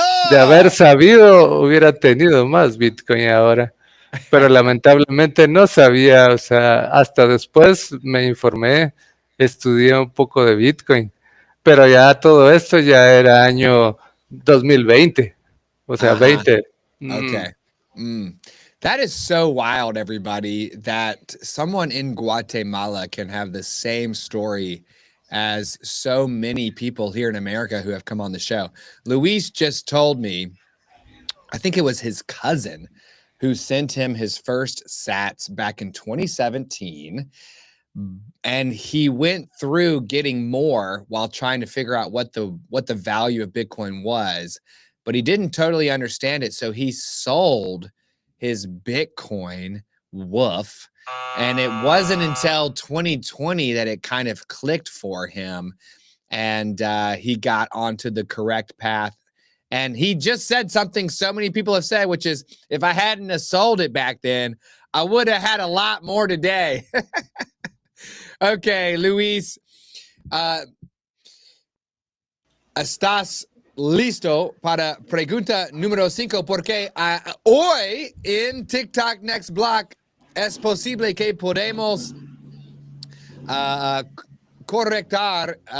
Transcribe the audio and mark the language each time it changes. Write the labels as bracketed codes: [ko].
[es] De haber sabido, hubiera tenido más Bitcoin ahora. Pero lamentablemente no sabía, o sea, hasta después me informé, estudié un poco de Bitcoin. Pero ya todo esto ya era año 2020, o sea, 20. [en] Okay. That is so wild, everybody, that someone in Guatemala can have the same story as so many people here in America who have come on the show. Luis just told me, I think it was his cousin who sent him his first sats back in 2017. And he went through getting more while trying to figure out what the value of Bitcoin was, but he didn't totally understand it. So he sold his Bitcoin. Woof. And it wasn't until 2020 that it kind of clicked for him, and he got onto the correct path. And he just said something so many people have said, which is, if I hadn't have sold it back then, I would have had a lot more today. [es] Okay, Luis, ¿estás listo para pregunta número 5? Porque hoy en TikTok Next Block es posible que podemos correctar.